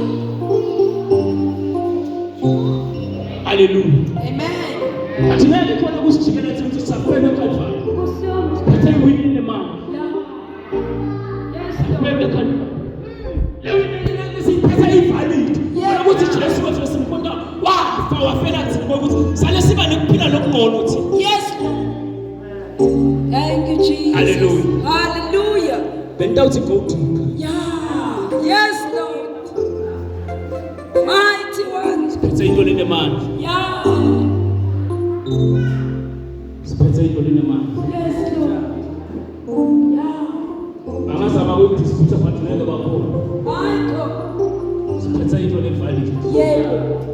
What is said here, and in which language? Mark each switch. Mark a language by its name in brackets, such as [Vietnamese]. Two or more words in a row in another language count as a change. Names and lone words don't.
[Zulu] Hallelujah. Amen. Athi ngeke khona kusijikela ukuthi saphela eKalvari. Nkosi yami. Phethe iwini nemali. [English] Ya. Yes, Lord. [Zulu] Saphela eKalvari. Leyo into siphethe ivalid. Yeah. Ukuthi Jesu wathi simkhonda wafa wafela thina ukuthi sale siba nekuphila lokungcono thina. [English] Yes, Lord. Thank you, Jesus. [Zulu] Hallelujah. Hallelujah. Bentawuthi [English] go deeper. Yeah. Yes, Lord. Mighty one. [Zulu] Siphethe into lenemali. Yeah. Siphethe into lenemali. [English] Yes, Lord. Yeah. [Zulu] Bangazama ukudisputha but ngeke bakhona. [English] My God. [Zulu] Siphethe into levalid. Yeah.